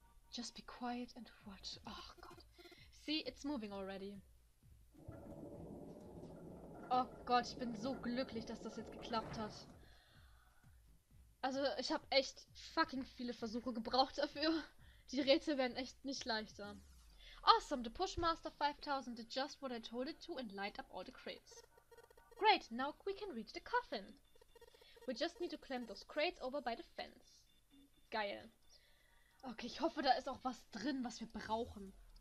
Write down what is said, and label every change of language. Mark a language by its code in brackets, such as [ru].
[en] Just be quiet and watch. Oh God. See, it's moving already. [de] Oh Gott, ich bin so glücklich, dass das jetzt geklappt hat. Also, ich habe echt fucking viele Versuche gebraucht dafür. Die Rätsel werden echt nicht leichter. [en] Awesome, the Pushmaster 5000 did just what I told it to and light up all the crates. Great, now we can reach the coffin. We just need to clamp those crates over by the fence. [de] Geil. Okay, ich hoffe, da ist auch was drin, was wir brauchen.